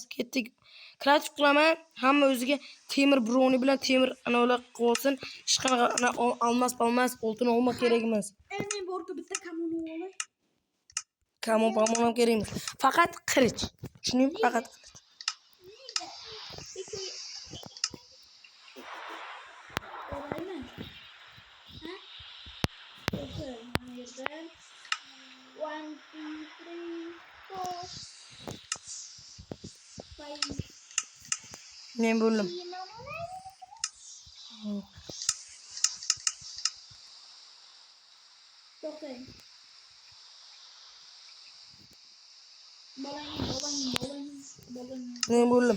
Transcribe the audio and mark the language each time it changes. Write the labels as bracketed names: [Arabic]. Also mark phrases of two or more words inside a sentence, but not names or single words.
[Uzbek] Ketdik. Kreativ qilaman. Hamma o'ziga temir broni bilan temir anolar qo'ysin. Hech qanaqa olmas, oltin olma kerak emas. Men borku bitta kamon olay. Kamon ham kerak emas. Faqat qilich. Tushundingmi? Faqat qilich. [English] One, two, three, four, five. [Uzbek] Men bo'ldim. To'xtang. Bolang. Men bo'ldim.